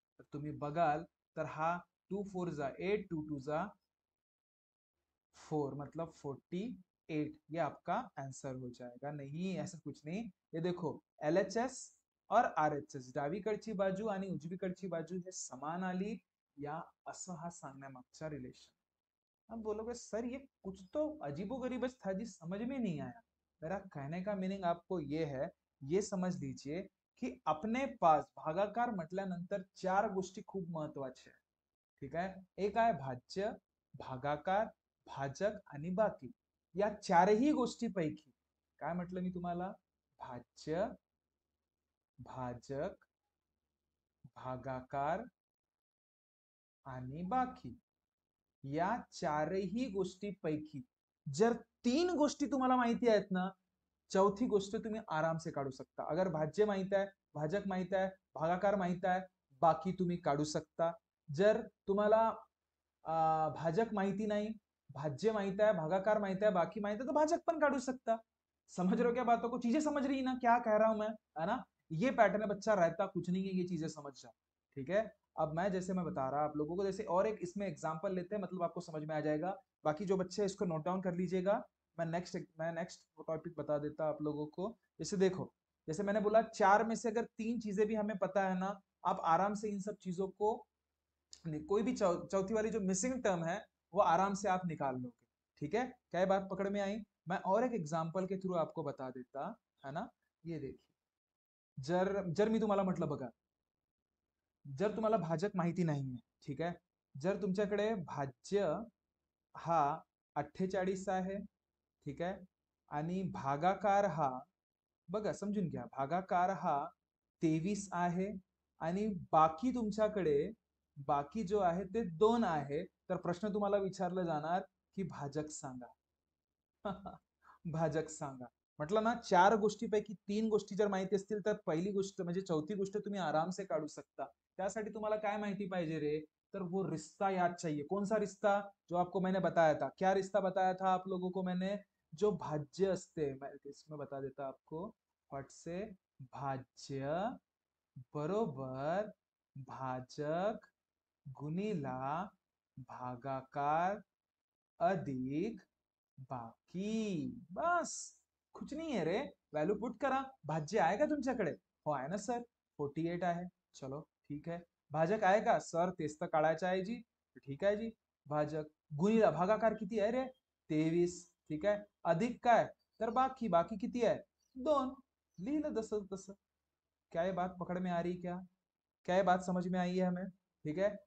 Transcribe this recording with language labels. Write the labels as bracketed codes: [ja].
[mr] तर तुम्ही बघाल तर हा 2 4 जा 8, 2 2 जा 4, [hi] मतलब 48, ये आपका आंसर हो जाएगा। नहीं ऐसा कुछ नहीं, ये देखो LHS और RHS, [mr] डावीकडची बाजू आणि उजवीकडची बाजू हे समान आली, या असं हा सांगण्यामागचा रिलेशन। [hi] अब बोलोगे सर ये कुछ तो अजीबोगरीब था जी, समझ में नहीं आया। मेरा कहने का मीनिंग आपको ये है, ये समझ लीजिए की अपने पास [mr] भागाकार म्हटल्यानंतर 4 गोष्टी खूप महत्वाच्या आहेत, ठीक आहे। एक आहे भाज्य, भागाकार, भाजक आणि बाकी। या चारही गोष्टीपैकी काय म्हटलं मी तुम्हाला, भाज्य, भाजक, भागाकार आणि बाकी, या चारही गोष्टीपैकी जर 3 गोष्टी तुम्हाला माहिती आहेत ना, चौथी गोष्ट तुम्ही आराम से काढू सकता। अगर भाज्य माहित आहे, भाजक माहित आहे, भागाकार माहित आहे, बाकी तुम्ही काढू सकता। जर तुम्हाला भाजक माहिती नहीं, भाज्य माहित है, भागाकार माहित है, बाकी माहित है, तो भाजक पण काढू सकता। [hi] समझ रहे हो क्या बातों को, चीजें समझ रही ना क्या कह रहा हूं मैं, है ना? ये पैटर्न है बच्चा, रहता कुछ नहीं है, ये चीजें समझ जाओ, ठीक है। अब मैं जैसे मैं बता रहा आप लोगों को, जैसे और एक इसमें एग्जांपल लेते हैं, मतलब आपको समझ में आ जाएगा। बाकी जो बच्चे इसको नोट डाउन कर लीजिएगा, मैं नेक्स्ट टॉपिक बता देता आप लोगों को। जैसे देखो, जैसे मैंने बोला 4 में से अगर 3 चीजें भी हमें पता है ना, आप आराम से इन सब चीजों को, कोई भी चौथी वाली जो मिसिंग टर्म है वो आराम से आप निकाल लोगे, ठीक है। क्या ये बात पकड़ में आई? मैं और एक एग्जांपल के थ्रू आपको बता देता, है ना। [mr] ये देखिए, जर जर मी तुम्हाला म्हटलं बघा, जर तुम्हाला भाजक माहिती नाहीये, ठीक आहे, जर तुमच्याकडे भाज्य हा 48 आहे, ठीक आहे, आणि भागाकार हा, बघा समजून घ्या, भागाकार हा 23 आहे, आणि बाकी तुमच्याकडे, बाकी जो आहे ते 2 आहे। तर प्रश्न तुम्हाला विचारलं जाणार की भाजक सांगा। भाजक सांगा म्हटलं ना, 4 गोष्टीपैकी 3 गोष्टी जर माहिती असतील तर पहिली गोष्ट म्हणजे चौथी गोष्ट तुम्ही आराम से काढू शकता। त्यासाठी तुम्हाला काय माहिती पाहिजे रे, तर [hi] वो रिश्ता याद चाहिए। कौन सा रिश्ता, जो आपको मैंने बताया था, क्या रिश्ता बताया था आप लोगों को मैंने, [mr] जो भाज्य असते, [hi] मैं इसमें बता देता आपको फट से, [mr] भाज्य बरोबर भाजक गुणिला भागाकार अधिक बाकी, [hi] बस कुछ नहीं है रे। [mr] वैल्यू पुट करा, भाज्य आएगा तुमच्याकडे, हो आहे ना सर, 48 आहे, चलो ठीक है। भाजक आएगा सर, तेच तर काढायचं आहे जी, ठीक आहे जी। भाजक गुणिला भागाकार किती आहे रे, 23, ठीक आहे, अधिक काय, तर बाकी, बाकी किती आहे 2, लिहिलं तसं तसं। [hi] क्या ये बात पकड़ में आ रही, क्या ये बात समझ में आई है हमें, ठीक है।